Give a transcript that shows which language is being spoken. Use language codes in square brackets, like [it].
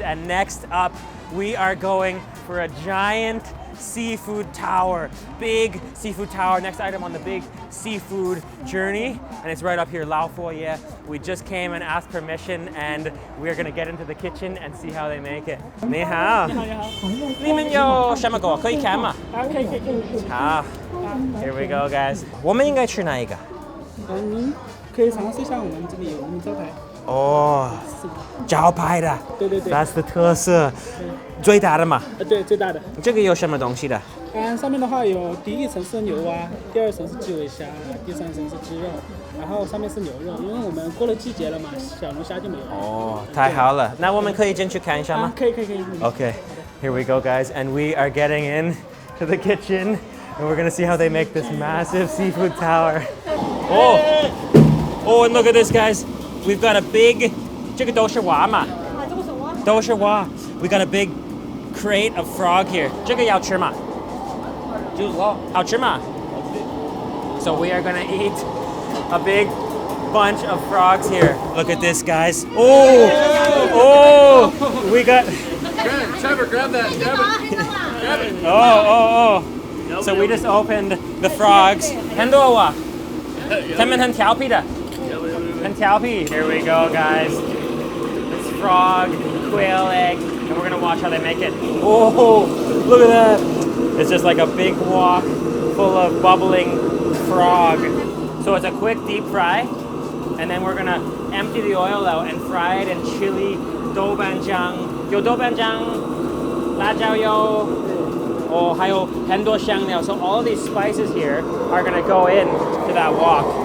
[en] And next up, we are going for a giant seafood tower. Big seafood tower. Next item on the big seafood journey. And it's right up here, Lao Foye. We just came and asked permission, and we're gonna get into the kitchen and see how they make it. [zh] 你好，你们有什么狗可以看吗？可以。好 [en] Here we go, guys. [zh] 我们应该吃哪一个？您可以尝试一下我们这里有我们招牌。哦，招牌的。对。 [en] That's the 特色。 [zh] 最大的嘛？对，最大的。这个有什么东西的？上面的话有第一层是牛蛙，第二层是基围虾，第三层是鸡肉，然后上面是牛肉。因为我们过了季节了嘛，小龙虾就没有了。哦，太好了。那我们可以进去看一下吗？可以。 [en] Okay, here we go, guys, and we are getting in to the kitchen, and we're gonna see how they make this massive seafood tower. Oh, and look at this, guys. We've got a big, [zh] 这个都是蛙嘛？都是蛙。 [en] We got a big crate of frog here. [zh] 这个要吃吗？好吃吗？ [en] So we are gonna eat a big bunch of frogs here. Look at this, guys. Oh, we got. Trevor, grab that. Grab it. Oh. So we just opened the frogs. [zh] 很多啊，他们很调皮的，很调皮。 [en] Here we go, guys. This frog, quail egg, and we're gonna watch how they make it. Oh, look at that. It's just like a big wok full of bubbling frog. So it's a quick deep fry, and then we're gonna empty the oil out and fry it in chili, doubanjiang, [zh] 有豆瓣酱, 辣椒油, 还有很多香料. [en] So all these spices here are gonna go in to that wok.